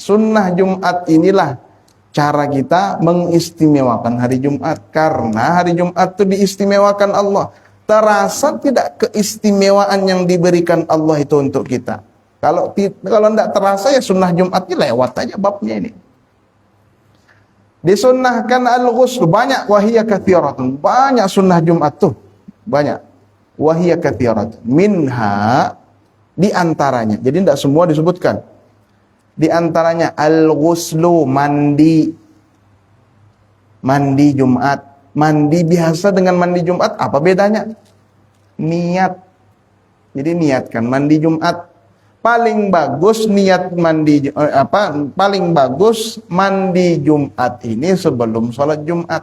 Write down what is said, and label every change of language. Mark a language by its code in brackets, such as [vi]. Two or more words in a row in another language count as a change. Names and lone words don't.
[id] Sunnah Jumat inilah cara kita mengistimewakan hari Jumat. Karena hari Jumat itu diistimewakan Allah. Terasa tidak keistimewaan yang diberikan Allah itu untuk kita. Kalau tidak terasa ya sunnah Jumatnya lewat aja babnya ini. Disunnahkan al-ghusl, [ar] banyak وهي كثيرة. [id] Banyak sunnah Jumat tuh. [ar] Banyak. وهي كثيرة. [id] Minha, di antaranya. Jadi tidak semua disebutkan. Di antaranya al-ghuslu, mandi. Mandi Jumat. Mandi biasa dengan mandi Jumat apa bedanya? Niat. Jadi niatkan mandi Jumat. Paling bagus niat mandi paling bagus mandi Jumat ini sebelum sholat Jumat.